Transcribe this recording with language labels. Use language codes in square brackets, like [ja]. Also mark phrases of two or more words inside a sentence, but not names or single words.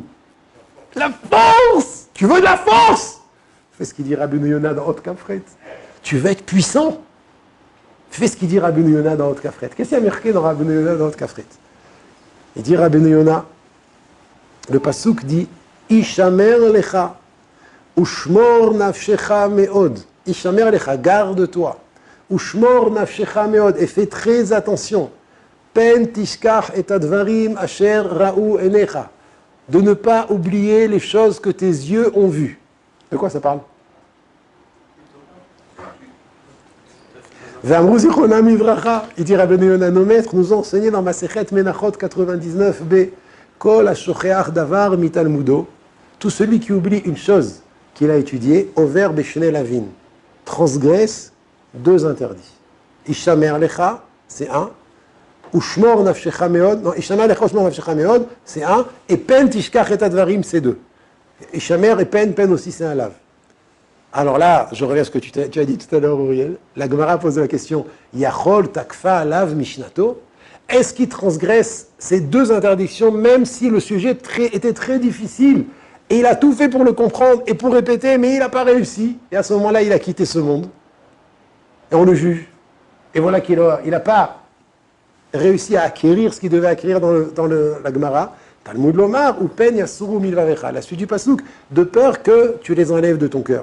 [fr] La force. Tu veux de la force? Fais ce qu'il dit Rabbeinu Yona dans Hot Kafret. Tu veux être puissant? Fais ce qu'il dit Rabbeinu Yona dans Hot Kafret. Qu'est-ce qu'il y a marqué dans Rabbeinu Yona dans Hot Kafret? Il dit Rabbeinu Yona, le pasuk dit [he] השמר לך ושמור נפשך מאד. השמר לך, [fr] garde-toi. [he] ושמור נפשך מאד, [fr] et fais très attention. [he] פן תשכח את הדברים אשר ראו עיניך. [fr] De ne pas oublier les choses que tes yeux ont vues. De quoi ça parle? Il dit Rabbeinu Yona, nos maîtres nous ont enseigné dans Masechet Menachot 99b, [he] כל השוכח דבר מתלמודו, [fr] tout celui qui oublie une chose qu'il a étudiée, [he] עובר בשני לאוין, [fr] transgresse 2 interdits. [he] השמר לך, [fr] c'est 1. [he] ושמור נפשך מאד, non, השמר לך ושמור נפשך מאד, [fr] c'est 1. Et [he] פן תשכח את הדברים, [fr] c'est 2. Ishamer et pen aussi, c'est un lave. Alors là, je reviens à ce que tu as dit tout à l'heure, Uriel. La Gemara pose la question, [he] יכול תקפה עליו משנתו. [fr] Est-ce qu'il transgresse ces 2 interdictions, même si le sujet était très difficile, et il a tout fait pour le comprendre et pour répéter, mais il n'a pas réussi, et à ce moment-là, il a quitté ce monde, et on le juge. Et voilà qu'il n'a pas réussi à acquérir ce qu'il devait acquérir dans la Gemara, [he] תלמוד לומר, [fr] ou [he] פן יסורו מלבבך, [fr] la suite du Pasuk, de peur que tu les enlèves de ton cœur.